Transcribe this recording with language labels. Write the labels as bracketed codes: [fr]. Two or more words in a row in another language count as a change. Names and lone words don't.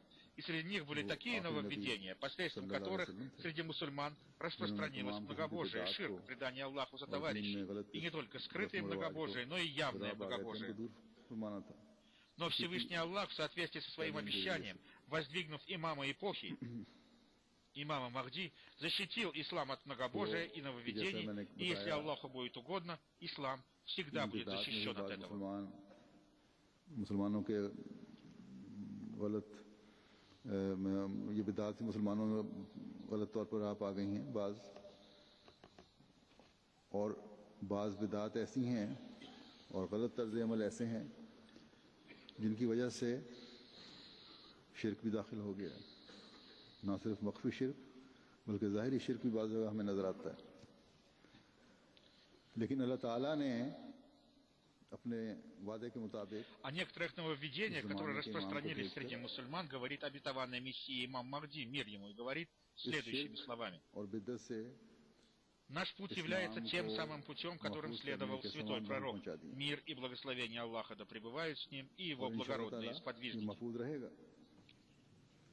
[ru] И среди них были такие нововведения, посредством которых среди мусульман распространилось многобожие, ширк, предание Аллаху за товарищей, и не только скрытое многобожие, но и явное многобожие. Но Всевышний Аллах, в соответствии со своим обещанием, воздвигнув имама эпохи, имама Махди, защитил ислам от многобожия и нововведений, и если Аллаху будет угодно, ислам всегда будет защищен от этого. [ur] مسلمانوں کے غلط یہ بدعات مسلمانوں میں غلط طور پر آپ آ گئی ہیں بعض بدعات ایسی ہیں اور غلط طرز عمل ایسے ہیں جن کی وجہ سے شرک بھی داخل ہو گیا ہے. نہ صرف مخفی شرک بلکہ ظاہری شرک بھی بعض جگہ ہمیں نظر آتا ہے. لیکن اللہ تعالیٰ نے اپنے وعدے کے مطابق [ru] о некоторых нововведениях, которые распространились среди мусульман, говорит обетованный Мессия имам Махди, мир ему, и говорит следующими словами. Наш путь является тем самым путем, которым следовал святой пророк. Мир и благословение Аллаха да пребывают с ним, и его благородные сподвижники.